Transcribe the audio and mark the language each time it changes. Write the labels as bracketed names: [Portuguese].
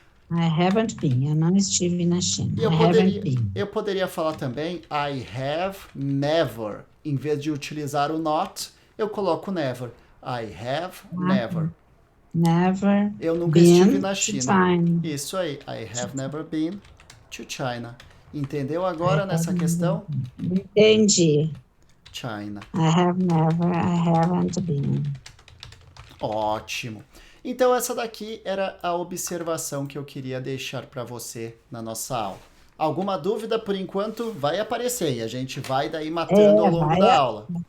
[English] I haven't been. [Portuguese] Eu não estive na China. Eu poderia falar também [English] I have never. [Portuguese] Em vez de utilizar o not, eu coloco never. [English] I have never. Never. [Portuguese] Eu nunca estive na China. Isso aí. [English] I have never been to China. [Portuguese] Entendeu agora nessa questão? Entendi. China. [English] I haven't been. [Portuguese] Ótimo. Então essa daqui era a observação que eu queria deixar para você na nossa aula. Alguma dúvida por enquanto vai aparecer e a gente vai daí matando ao longo da aula.